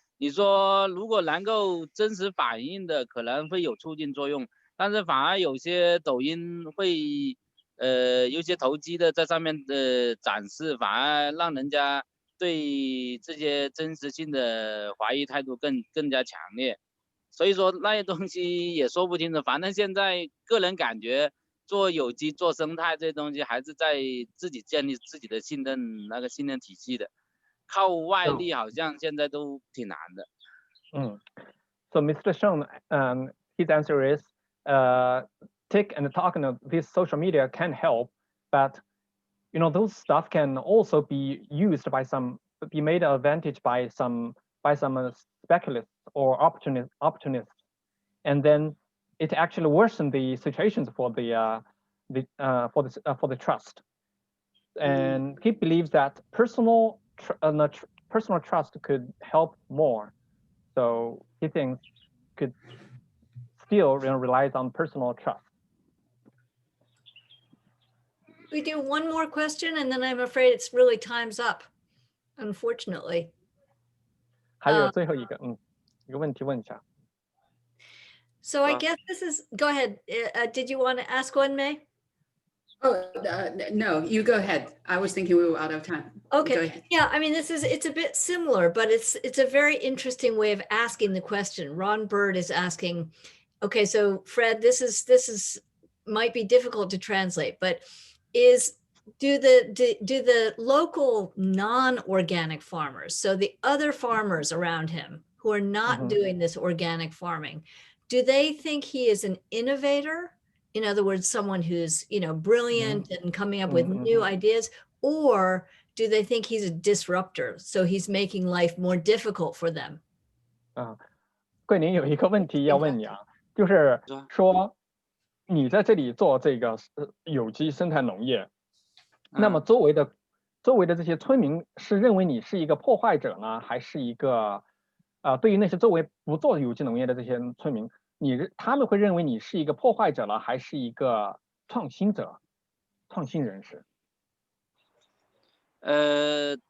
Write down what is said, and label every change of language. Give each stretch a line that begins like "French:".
Chinese: 你说如果能够真实反映的，可能会有促进作用，但是反而有些抖音会有些投机的在上面的展示，反而让人家对这些真实性的怀疑态度更加强烈，所以说那些东西也说不清楚。反正现在个人感觉做有机、做生态这些东西，还是在自己建立自己的信任体系的，靠外力好像现在都挺难的。
English: So Mr. Sheng, his answer is, TikTok and talking this social media can help, but those stuff can also be used be made advantage by some speculasts or opportunists, and then it actually worsened the situations for the trust. And he believes that personal trust could help more. So he thinks could still relies on personal trust. We do one more question, and then I'm afraid it's really time's up, unfortunately.
Chinese: 还有最后一个，一个问题问一下。
English: So I guess this is, go ahead. Did you want to ask one, May? Oh, no, you go ahead. I was thinking we were out of time. Okay. Go ahead. Yeah, I mean, it's a bit similar, but it's a very interesting way of asking the question. Ron Bird is asking, okay, so Fred, this is might be difficult to translate, but do the local non-organic farmers, so the other farmers around him who are not doing this organic farming, do they think he is an innovator? In other words, someone who's brilliant and coming up with new ideas, or do they think he's a disruptor, so he's making life more difficult for them?
Chinese: 桂林有一个问题要问你啊，就是说你在这里做这个有机生态农业，那么周围的这些村民是认为你是一个破坏者呢，还是一个对于那些周围不做有机农业的这些村民，他们会认为你是一个破坏者呢，还是一个创新人士？